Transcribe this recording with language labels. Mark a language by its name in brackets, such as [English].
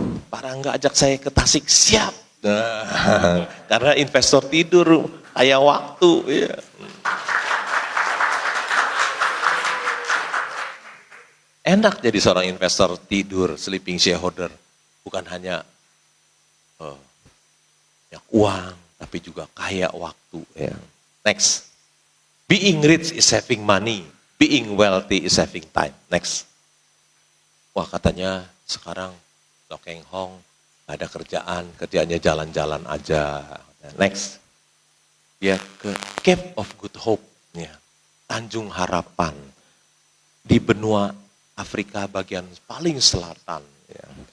[Indonesian] Pak Rangga ajak saya ke Tasik, siap. Nah, karena investor tidur, kaya waktu. Ya. Enak jadi seorang investor tidur, [English] sleeping shareholder. [Indonesian] Bukan hanya uang, tapi juga kaya waktu. Ya. Next. [English] Being rich is having money. Being wealthy is having time. Next. [Indonesian] Wah katanya sekarang Lo Keng Hong gak ada kerjaan, kerjaannya jalan-jalan aja. Next. Dia ke Cape of Good Hope, ya. Tanjung Harapan. Di benua Afrika bagian paling selatan. Ya.